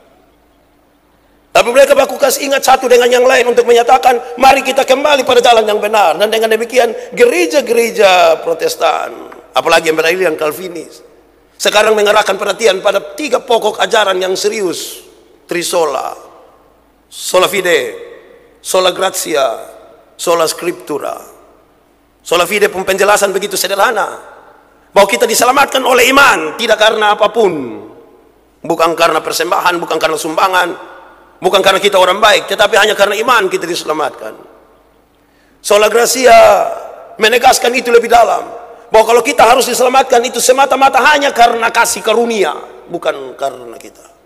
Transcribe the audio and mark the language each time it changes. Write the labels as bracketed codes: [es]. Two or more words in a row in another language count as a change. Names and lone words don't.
[id] Tapi mereka baku kasih ingat satu dengan yang lain untuk menyatakan mari kita kembali pada jalan yang benar. Dan dengan demikian gereja-gereja Protestan, apalagi yang berakhir yang Calvinis, sekarang mengarahkan perhatian pada 3 pokok ajaran yang serius: [la] Trisola, Sola Fide, Sola Gratia, Sola Scriptura. Sola Fide [id] pun penjelasan begitu sederhana, bahwa kita diselamatkan oleh iman, tidak karena apapun, bukan karena persembahan, bukan karena sumbangan, bukan karena kita orang baik, tetapi hanya karena iman kita diselamatkan. [la] Sola Gratia [id] menegaskan itu lebih dalam, bahwa kalau kita harus diselamatkan itu semata-mata hanya karena kasih karunia, bukan karena kita.